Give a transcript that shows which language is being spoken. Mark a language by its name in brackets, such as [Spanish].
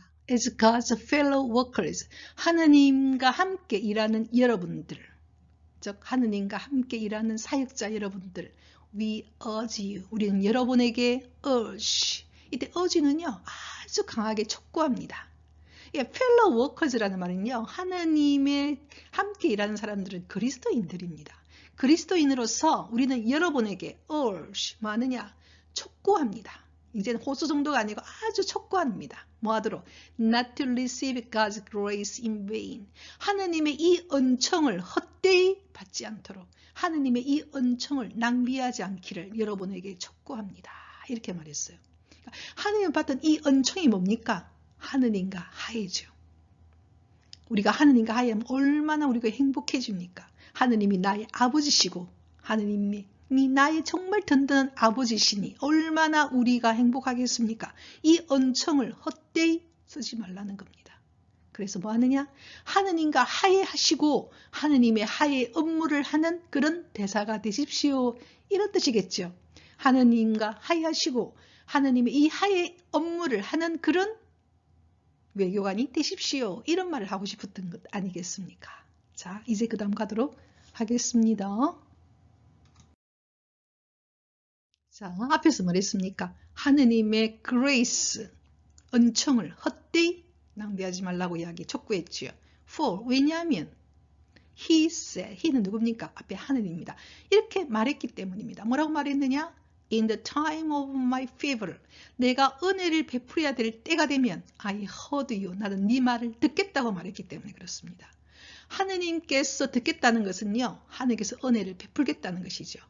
[English] As God's fellow workers, [Korean] 하느님과 함께 일하는 여러분들, 즉 하느님과 함께 일하는 사역자 여러분들, [English] we urge you, [Korean] 우리는 여러분에게 urge, 이때 urge는요 아주 강하게 촉구합니다. fellow workers라는 말은요, 하느님의 함께 일하는 사람들은 그리스도인들입니다. 그리스도인으로서 우리는 여러분에게 urge, 뭐하느냐? 촉구합니다. 이제는 호소 정도가 아니고 아주 촉구합니다. 뭐 하도록? [English] Not to receive God's grace in vain. [Korean] 하느님의 이 은총을 헛되이 받지 않도록, 하느님의 이 은총을 낭비하지 않기를 여러분에게 촉구합니다. 이렇게 말했어요. 그러니까 하느님 받은 이 은총이 뭡니까? 하느님과 화해죠. 우리가 하느님과 화해하면 얼마나 우리가 행복해집니까? 하느님이 나의 아버지시고 하느님이 나의 정말 든든한 아버지시니 얼마나 우리가 행복하겠습니까? 이 은총을 헛되이 쓰지 말라는 겁니다. 그래서 뭐 하느냐? 하느님과 화해하시고 하느님의 화해 업무를 하는 그런 대사가 되십시오. 이런 뜻이겠죠. 하느님과 화해하시고 하느님의 이 화해 업무를 하는 그런 외교관이 되십시오. 이런 말을 하고 싶었던 것 아니겠습니까? 자, 이제 그 다음 가도록 하겠습니다. 자, 앞에서 뭐랬습니까? 하느님의 grace, 은총을 헛되이 낭비하지 말라고 이야기 촉구했지요. [English] For, [Korean] 왜냐하면 [English] he said, he는 [Korean] 누굽니까? 앞에 하느님입니다. 이렇게 말했기 때문입니다. 뭐라고 말했느냐? [English] In the time of my favor, [Korean] 내가 은혜를 베풀어야 될 때가 되면 [English] I heard you, [Korean] 나는 네 말을 듣겠다고 말했기 때문에 그렇습니다. 하느님께서 듣겠다는 것은요, 하느님께서 은혜를 베풀겠다는 것이죠.